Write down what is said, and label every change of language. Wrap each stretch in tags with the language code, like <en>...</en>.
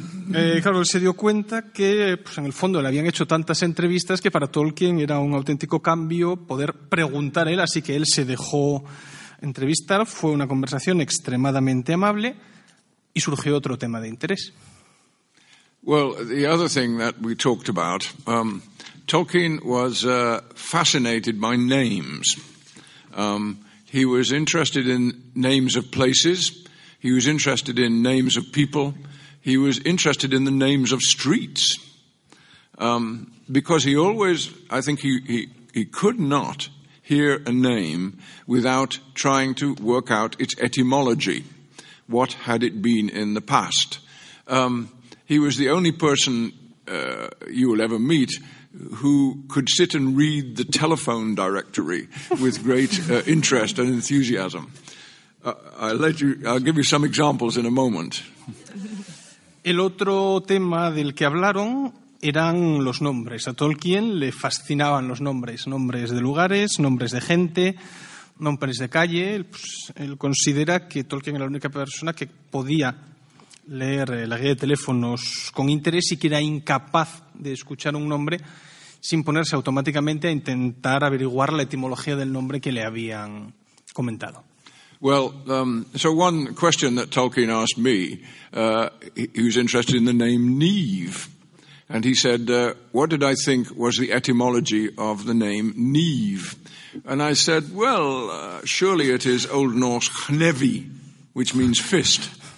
<es>Claro, él se dio cuenta que pues, en el fondo le habían hecho tantas entrevistas que para Tolkien era un auténtico cambio poder preguntar a él, así que él se dejó entrevistar. Fue una conversación extremadamente amable y surgió otro tema de interés.</es> <en>Well, the other thing that we talked about, Tolkien was fascinated by names. He was interested in names of places. He was interested in names of people. He was interested in the names of streets. Because he always, I think he could not hear a name without trying to work out its etymology. What had it been in the past? He was the only person you will ever meet who could sit and read the telephone directory with great interest and enthusiasm. I'll give you some examples in a moment.</en> <es>El otro tema del que hablaron eran los nombres. A Tolkien le fascinaban los nombres, nombres de lugares, nombres de gente, nombres de calle. Él considera que Tolkien era la única persona que podía leer la guía de teléfonos con interés y que era incapaz de escuchar un nombre sin ponerse automáticamente a intentar averiguar la etimología del nombre que le habían comentado.</es> <en>Well, so one question that Tolkien asked me, he was interested in the name Neave. And he said, what did I think was the etymology of the name Neave? And I said, well, surely it is Old Norse hnevi, which means fist.</en>